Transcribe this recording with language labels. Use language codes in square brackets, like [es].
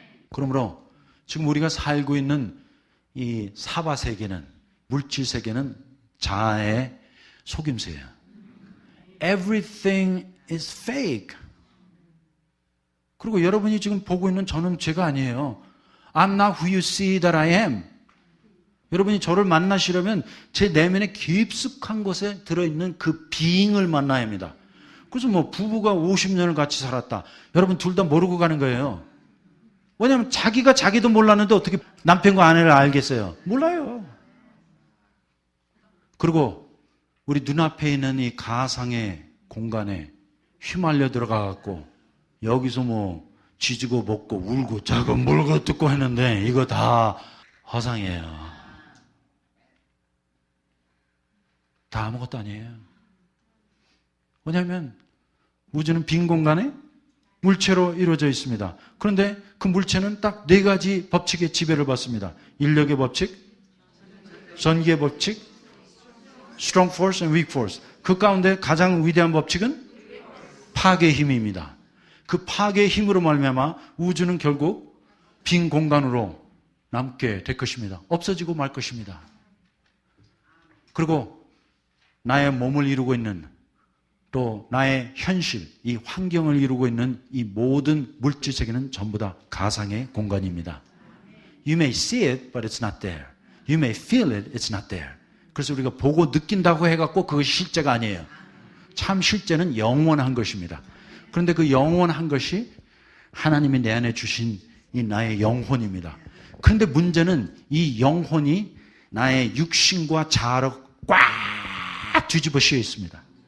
[ko] 그러므로 지금 우리가 살고 있는 이 사바 세계는, 물질 세계는 자아의 속임수예요. [en] Everything is fake. [ko] 그리고 여러분이 지금 보고 있는 저는 죄가 아니에요. [en] I'm not who you see that I am. [ko] 여러분이 저를 만나시려면 제 내면의 깊숙한 곳에 들어있는 그 being을 만나야 합니다. 그래서 뭐 부부가 50년을 같이 살았다. 여러분 둘 다 모르고 가는 거예요. 왜냐하면 자기가 자기도 몰랐는데 어떻게 남편과 아내를 알겠어요? 몰라요. 그리고 우리 눈앞에 있는 이 가상의 공간에 휘말려 들어가갖고 여기서 뭐 쥐지고 먹고 울고 자고 물고 뜯고 했는데 이거 다 허상이에요. 다 아무것도 아니에요. 왜냐하면 우주는 빈 공간에 물체로 이루어져 있습니다. 그런데 그 물체는 딱 네 가지 법칙의 지배를 받습니다. 인력의 법칙, 전기의 법칙, [en] strong force and weak force. [ko] 그 가운데 가장 위대한 법칙은 파괴의 힘입니다. 그 파괴의 힘으로 말미암아 우주는 결국 빈 공간으로 남게 될 것입니다. 없어지고 말 것입니다. 그리고 나의 몸을 이루고 있는 또 나의 현실, 이 환경을 이루고 있는 이 모든 물질 세계는 전부 다 가상의 공간입니다. [en] You may see it, but it's not there. You may feel it, it's not there. [ko] 그래서 우리가 보고 느낀다고 해갖고 그것이 실제가 아니에요. 참 실제는 영원한 것입니다. 그런데 그 영원한 것이 하나님이 내 안에 주신 이 나의 영혼입니다. 그런데 문제는 이 영혼이 나의 육신과 자아로 꽉 뒤집어 씌어 있습니다.